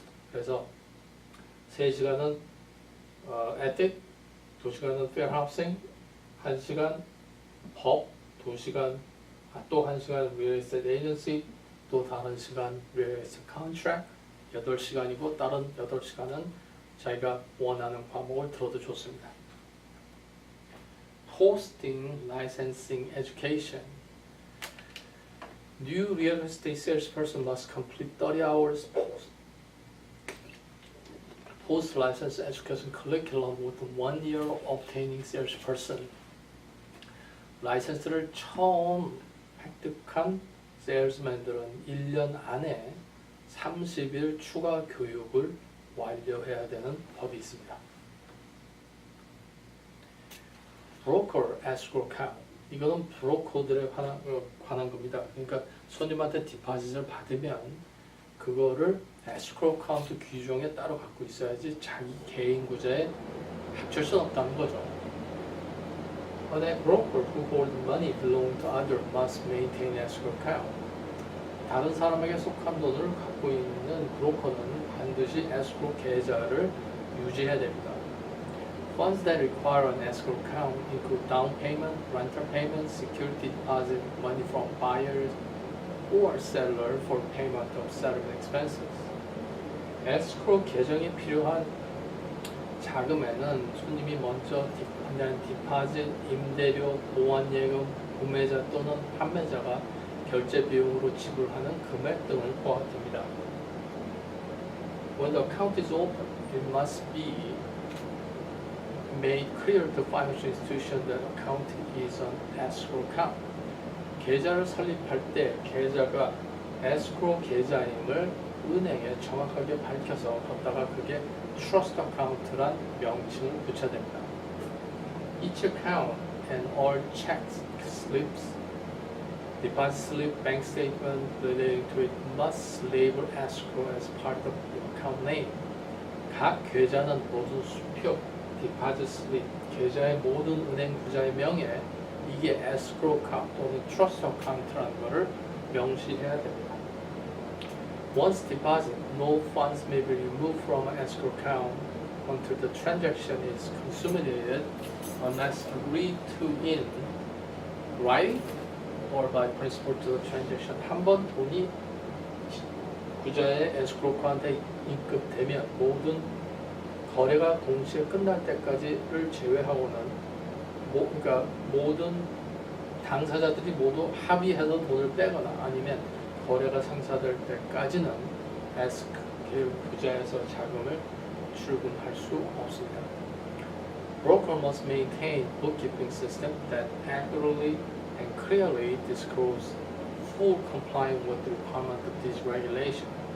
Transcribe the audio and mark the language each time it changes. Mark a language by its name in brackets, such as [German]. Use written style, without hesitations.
[Korean] 그래서 3시간은 ethic, 2시간은 fair housing, 1시간 법, 2시간 또 1시간 real estate agency, 또 다른 시간 real estate contract, 8시간이고 다른 8시간은 자기가 원하는 과목을 들어도 좋습니다. [English] Hosting licensing education. New real estate salesperson must complete 30 hours post-license education curriculum with 1 year of obtaining salesperson. [Korean] 라이센스를 처음 획득한 세일즈맨들은 1년 안에 30일 추가 교육을 완료해야 되는 법이 있습니다. [English] 브로커 escrow account. [Korean] 이거는 브로커들에 관한 겁니다. 그러니까 손님한테 디파짓을 받으면 그거를 escrow account 규정에 따로 갖고 있어야지 자기 개인 구자에 합칠 수는 없다는 거죠. [English] A broker who holds money belonging to others must maintain escrow account. [Korean] 다른 사람에게 속한 돈을 갖고 있는 브로커는 반드시 escrow 계좌를 유지해야 됩니다. [English] Funds that require an escrow account include down payment, rental payment, security deposit, money from buyers or seller for payment of settlement expenses. [Korean] escrow 계정이 필요한 자금에는 손님이 먼저 한다는 디파짓, 임대료, 보완예금, 구매자 또는 판매자가 결제 비용으로 지불하는 금액 등을 포함됩니다. [English] When the account is open, it must be made clear to financial institution that account is an escrow account. [Korean] 계좌를 설립할 때 계좌가 escrow 계좌임을 은행에 정확하게 밝혀서 걷다가 그게 trust account란 명칭을 붙여야 됩니다. [English] Each account and all check slips, deposit slip, bank statement relating to it must label escrow as part of the account name. [Korean] 각 계좌는 모든 수표, deposit slip, 계좌의 모든 은행 구자의 명에 이게 escrow account 또는 trust account라는 것을 명시해야 됩니다. [English] Once deposited, no funds may be removed from an escrow account until the transaction is consummated unless agreed to in writing or by principal to the transaction. [Korean] 한 번 돈이 구자의 escrow account에 입금되면 모든 거래가 동시에 끝날 때까지를 제외하고는 그러니까 모든 당사자들이 모두 합의해서 돈을 빼거나 아니면 거래가 성사될 때까지는 escrow 구자에서 자금을 출금할 수 없습니다. [English] Broker must maintain bookkeeping system that accurately and clearly disclose full compliance with the requirement of this regulation.